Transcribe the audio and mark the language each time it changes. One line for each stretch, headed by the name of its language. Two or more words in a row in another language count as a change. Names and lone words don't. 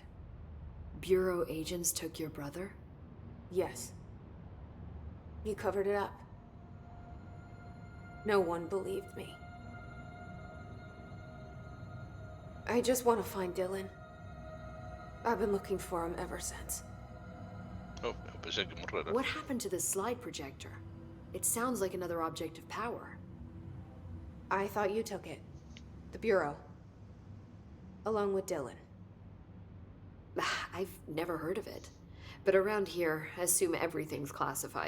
English: Bureau agents took your brother? Yes. You covered it up. No one believed me. I just want to find Dylan. I've been looking for him ever since.
Galician: Oh, eu pensei que morrera.
English: What happened to the slide projector? It sounds like another object of power. I thought you took it. The Bureau. Along with Dylan. I've never heard of it. But around here, I assume everything's classified.